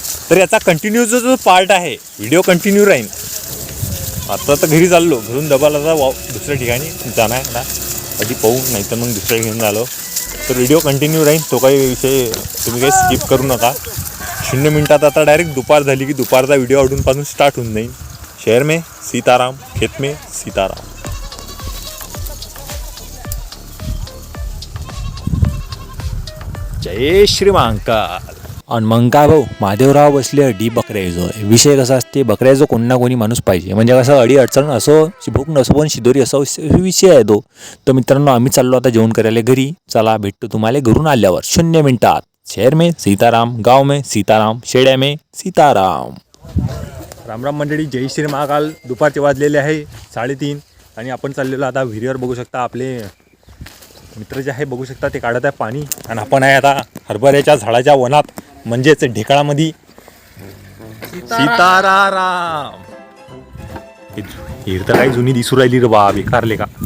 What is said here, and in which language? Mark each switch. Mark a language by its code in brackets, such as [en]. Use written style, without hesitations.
[mr] तर याचा कंटिन्यूचा जो पार्ट आहे व्हिडिओ कंटिन्यू राहील. आता तर घरी चाललो, घरून डबाला दुसऱ्या ठिकाणी जाणार ना, आधी पाहू नाही तर मग दुसऱ्या ठिकाणी झालो तर व्हिडिओ कंटिन्यू राहील. तो काही विषय तुम्ही काही स्किप करू नका. 0 मिनटात आता डायरेक्ट दुपार झाली की दुपारचा व्हिडिओ अडूनपासून स्टार्ट होऊन जाईल. [hi] शहर में सीताराम, खेत में सीताराम. [mr] जय श्री महाकाल. आणि मग काय भाऊ, महादेवराव बसले अडी बकऱ्याचं. विषय कसा असते, बकऱ्याचं कोण ना कोणी माणूस पाहिजे, म्हणजे कसं अडी अडचण असो, भूक नसो पण शिदोरी असो, विषय आहे तो. तर मित्रांनो आम्ही चाललो आता जेवण करायला घरी. चला भेटतो तुम्हाला घरून आल्यावर 0 मिनिटात. [hi] शहर में सीताराम, गाव में सीताराम, शेड्या में सीताराम. [mr] रामराम मंडळी, जय श्री महाकाल. दुपारचे वाजलेले आहे 3:30 आणि आपण चाललेलो आता विहिरीवर. बघू शकता आपले मित्र जे आहे, बघू शकता ते काढत आहे पाणी. आणि आपण आहे आता हरभऱ्याच्या झाडाच्या वनात, म्हणजेच ढेकळामध्ये. सीताराम. हिर तर काही जुनी दिसू राहिली रे बा, बेकारले का